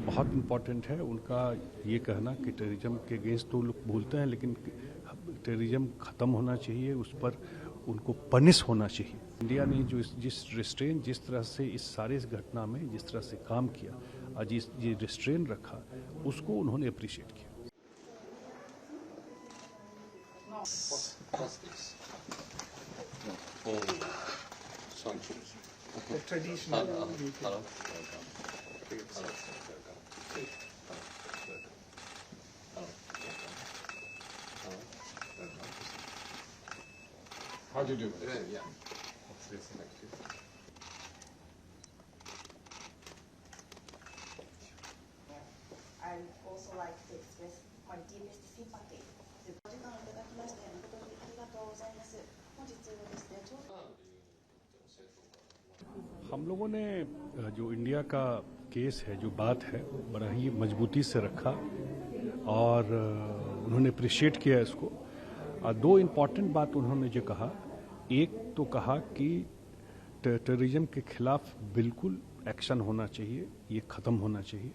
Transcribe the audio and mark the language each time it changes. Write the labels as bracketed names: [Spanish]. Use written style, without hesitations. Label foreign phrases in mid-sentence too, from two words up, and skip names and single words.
[Hindi] बहुत इम्पॉर्टेंट है उनका ये कहना कि टेररिज्म के अगेंस्ट तो लोग बोलते हैं, लेकिन टेररिज्म ख़त्म होना चाहिए, उस पर उनको पनिश होना चाहिए। इंडिया ने जो जिस रिस्ट्रेन, जिस तरह से इस सारे इस घटना में जिस तरह से काम किया और जिस ये रिस्ट्रेन रखा, उसको उन्होंने अप्रिशिएट किया। [English] The traditional Hello. How do you do it? Yeah. Let's listen next to you. I'd also like to express my deepest sympathy. [Japanese] お時間をいただきまして誠にありがとうございます。本日はですね、ちょうど [Hindi] हम लोगों ने जो इंडिया का केस है, जो बात है, बड़ा ही मजबूती से रखा और उन्होंने अप्रिशिएट किया इसको। दो इम्पॉर्टेंट बात उन्होंने जो कहा, एक तो कहा कि टेररिज्म के खिलाफ बिल्कुल एक्शन होना चाहिए, ये ख़त्म होना चाहिए।